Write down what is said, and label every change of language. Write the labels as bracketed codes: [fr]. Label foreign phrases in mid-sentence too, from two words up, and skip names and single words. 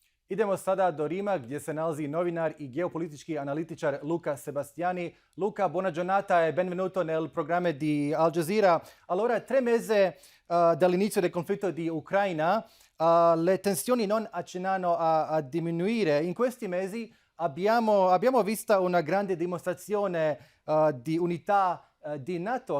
[bs] Idemo sada do Rima gdje se nalazi novinar i geopolitički analitičar Luca Sebastiani. [it] Luca, buona giornata e benvenuto nel programma di Al Jazeera. Allora, 3 mesi dall'inizio del conflitto di Ucraina, le tensioni non accennano a diminuire. In questi mesi abbiamo visto una grande dimostrazione di unità di NATO.